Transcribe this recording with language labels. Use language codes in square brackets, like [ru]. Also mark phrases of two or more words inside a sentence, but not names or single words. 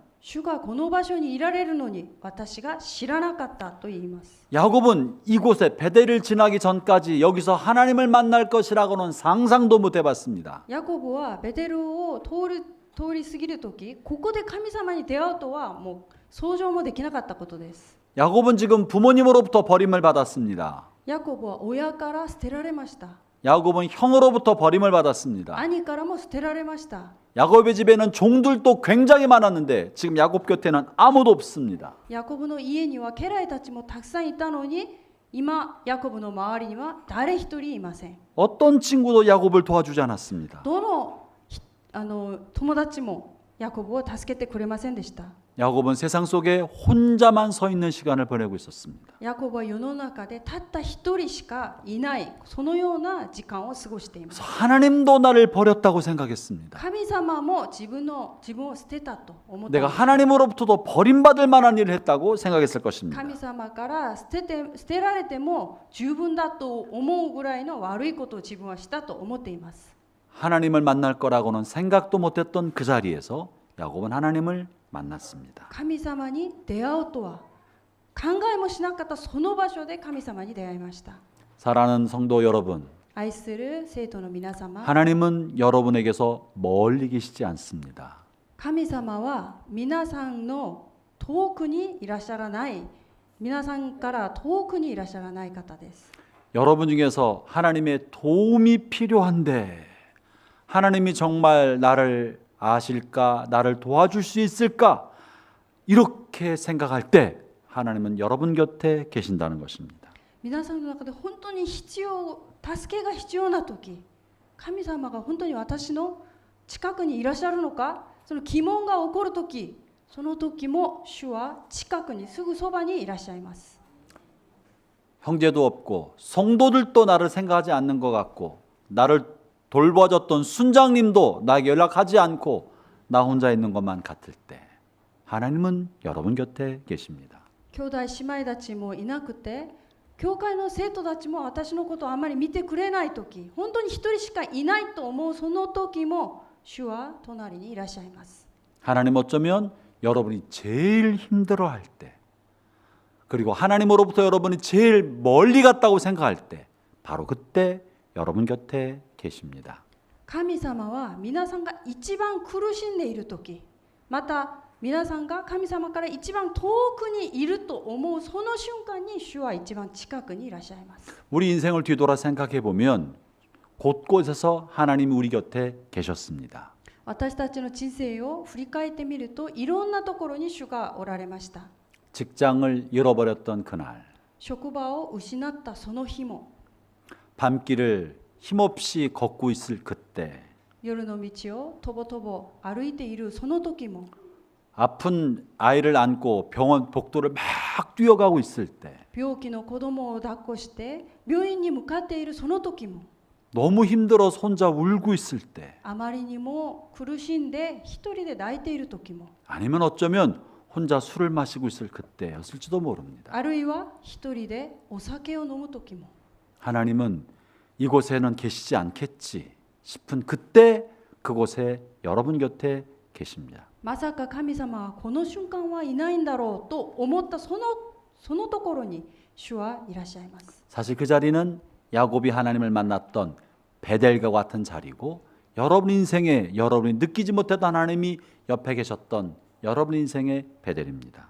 [ja] 主がこの場所にいられるのに私が知らなかったと言います。 [ko] 야곱은 이곳에 베델을 지나기 전까지 여기서 하나님을 만날 것이라고는 상상도 못 해봤습니다. [ja] ヤコブはベテルを通り過ぎるとき、ここで神様に出会うとはもう想像もできなかったことです。 [ko] 야곱은 지금 부모님으로부터 버림을 받았습니다. [ja] ヤコブは親から捨てられました。 [ko] 야곱은 형으로부터 버림을 받았습니다. [ja] 兄からも捨てられました。 [ko] 야곱의 집에는 종들도 굉장히 많았는데 지금 야곱 곁에는 아무도 없습니다. [ja] ヤコブの家には家来たちもたくさんいたのに、今ヤコブの周りには誰一人いません。 [ko] 어떤 친구도 야곱을 도와주지 않았습니다. [ja] どの友達もヤコブを助けてくれませんでした。 [ko] 야곱은 세상 속에 혼자만 서 있는 시간을 보내고 있었습니다. [ja] ヤコブは世の中でたった一人しかいない、そのような時間を過ごしています。 [ko] 그래서 하나님도 나를 버렸다고 생각했습니다. [ja] 神様も自分を捨てたと思った。 [ko] 내가 하나님으로부터도 버림받을 만한 일을 했다고 생각했을 것입니다. [ja] 神様から捨てられても十分だと思うぐらいの悪いことを自分はしたと思っています。 [ko] 하나님을 만날 거라고는 생각도 못했던 그 자리에서 야곱은 하나님을 만났습니다. [ja] 神様に出会うとは考えもしなかったその場所で神様に出会いました。 [ko] 사랑하는 성도 여러분, [ja] 愛する生徒の皆様、 [ko] 하나님은 여러분에게서 멀리 계시지 않습니다. [ja] 神様は皆さんの遠くにいらっしゃらない、皆さんから遠くにいらっしゃらない方です。 [ko] 여러분 중에서 하나님의 도움이 필요한데 하나님이 정말 나를 아실까? 나를 도와줄 수 있을까? 이렇게 생각할 때 하나님은 여러분 곁에 계신다는 것입니다. [ja] 皆さんの中で本当に助けが必要な時、神様が本当に私の近くにいらっしゃるのか、その疑問が起こる時、その時も主は近くにすぐそばにいらっしゃいます。 [ko] 형제도 없고 성도들도 나를 생각하지 않는 것 같고 나를 돌봐줬던 순장님도 나에게 연락하지 않고 나 혼자 있는 것만 같을 때 하나님은 여러분 곁에 계십니다. [ja] 兄弟姉妹たちもいなくて、教会の生徒たちも私のことをあまり見てくれない時、本当に一人しかいないと思うその時も主は隣にいらっしゃいます。 [ko] 하나님 어쩌면 여러분이 제일 힘들어할 때 그리고 하나님으로부터 여러분이 제일 멀리 갔다고 생각할 때 바로 그때 여러분 곁에 계십니다. [ja] 神様は皆さんが一番苦しんでいる時、また皆さんが神様から一番遠くにいると思うその瞬間に主は一番近くにいらっしゃいます。 [ko] 우리 인생을 뒤돌아 생각해 보면 곳곳에서 하나님이 우리 곁에 계셨습니다. [ja] 私たちの人生を振り返ってみると、いろんなところに主がおられました。 [ko] 직장을 잃어버렸던 그날, [ja] 職場を失ったその日も、 [ko] 밤길을 힘없이 걷고 있을 그때, [ja] 夜の道をとぼとぼ歩いているその時も、 [ko] 아픈 아이를 안고 병원 복도를 막 뛰어가고 있을 때, [ja] 病気の子供を抱っこして病院に向かっているその時も、 [ko] 너무 힘들어서 혼자 울고 있을 때, [ja] あまりにも苦しんで一人で泣いている時も、 [ko] 아니면 어쩌면 혼자 술을 마시고 있을 그때였을지도 모릅니다. [ja] あるいは一人でお酒を飲む時も、 [ko] 하나님은 이곳에는 계시지 않겠지 싶은 그때 그곳에 여러분 곁에 계십니다. [ja] まさか神様はこの瞬間はいないんだろうと思ったそのところに主はいらっしゃいます。 [ko] 사실 그 자리는 야곱이 하나님을 만났던 베델과 같은 자리고 여러분 인생에 여러분이 느끼지 못했던 하나님이 옆에 계셨던 여러분 인생의 베델입니다.